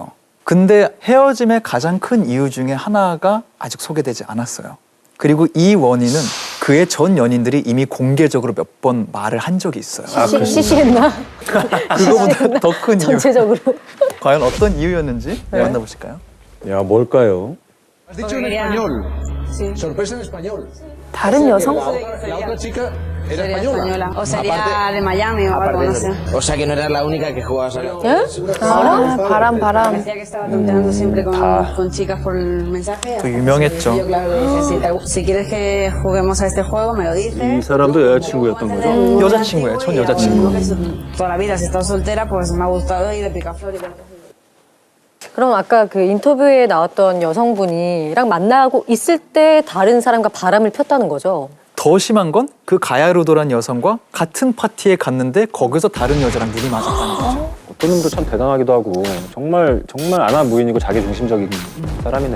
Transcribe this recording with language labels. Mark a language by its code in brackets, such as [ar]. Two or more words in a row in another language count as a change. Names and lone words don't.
[ko] 근데 헤어짐의 가장 큰 이유 중에 하나가 아직 소개되지 않았어요. 그리고 이 원인은 그의 전 연인들이 이미 공개적으로 몇 번 말을 한 적이 있어요. 시시했나? 그거보다 더 큰 이유. 전체적으로. 과연 어떤 이유였는지 만나보실까요? 야 뭘까요? [es] Dicho en español. Sorpresa en español. [ko] 다른 여성? [es] La otra chica era Sería española. española. O sería de Miami o algo, no sé. O sea que no era la única que jugaba solo. [ko] 바람. [es] Decía que estaba tonteando siempre con chicas por el mensaje. [ko] 또 유명했죠. [es] Yo, claro, le dije, si quieres que juguemos a este juego, me lo [ko] 이 [es] dices. [ko] 사람도 여자친구였던 거죠? 여자친구예요, 전 여자친구. [es] Toda la vida, si estás soltera, pues me ha gustado ir de picaflor y cosas. [ko] 그럼 아까 그 인터뷰에 나왔던 여성분이랑 만나고 있을 때 다른 사람과 바람을 폈다는 거죠? 더 심한 건 그 가야루도란 여성과 같은 파티에 갔는데 거기서 다른 여자랑 눈이 맞았다는 거죠. 어떤 놈도 참 대단하기도 하고 정말 안아 무인이고 자기 중심적인 사람이네요.